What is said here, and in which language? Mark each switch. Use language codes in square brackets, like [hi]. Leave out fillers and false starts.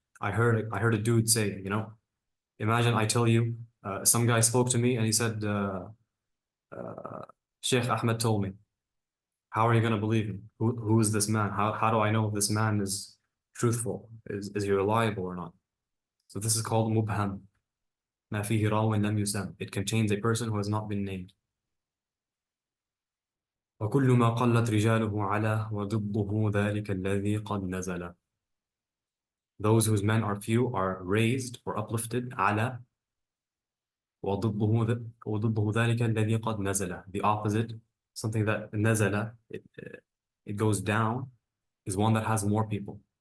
[en] I heard a dude say, imagine I tell you, some guy spoke to me and he said, Sheikh Ahmed told me. How are you going to believe him? Who is this man? How do I know if this man is truthful? Is he reliable or not? So this is called mubham. [ar] ما فيه راو لم يسم. [en] It contains a person who has not been named. [ar] وكل ما قلت رجاله على وضده ذلك الذي قد نزل. [en] Those whose men are few are raised or uplifted [ar] على وضده ذلك الذي قد نزل. [en] The opposite, something that نزل, it goes down, is one that has more people.